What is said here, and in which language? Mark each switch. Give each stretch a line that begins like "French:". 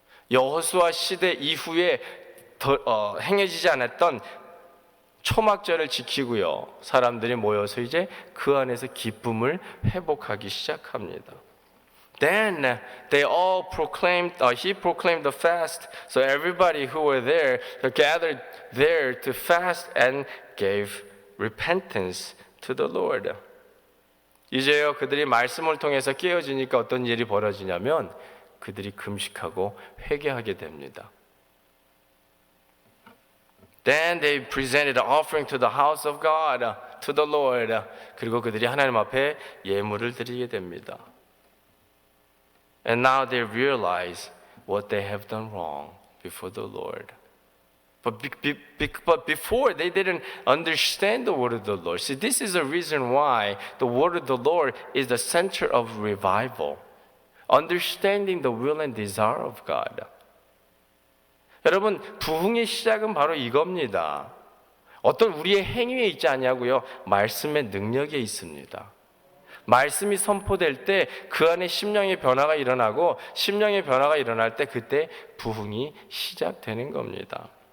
Korean: 여호수아 시대 이후에 행해지지 않았던 초막절을 지키고요. 사람들이 모여서 이제 그 안에서 기쁨을 회복하기 시작합니다.
English: Then they all he proclaimed the fast. So everybody who were there gathered there to fast and gave repentance to the Lord.
Korean: 이제요, 그들이 말씀을 통해서 깨어지니까 어떤 일이 벌어지냐면 그들이 금식하고 회개하게 됩니다.
English: Then they presented an offering to the house of God, to the Lord.
Korean: 그리고 그들이 하나님 앞에 예물을 드리게 됩니다.
English: And now they realize what they have done wrong before the Lord. But before, they didn't understand the word of the Lord. See, this is the reason why the word of the Lord is the center of revival. Understanding the will and desire of God.
Korean: 여러분, 부흥의 시작은 바로 이겁니다. 어떤 우리의 행위에 있지 않냐고요? 말씀의 능력에 있습니다. 말씀이 선포될 때 그 안에 심령의 변화가 일어나고 심령의 변화가 일어날 때 그때 부흥이 시작되는 겁니다.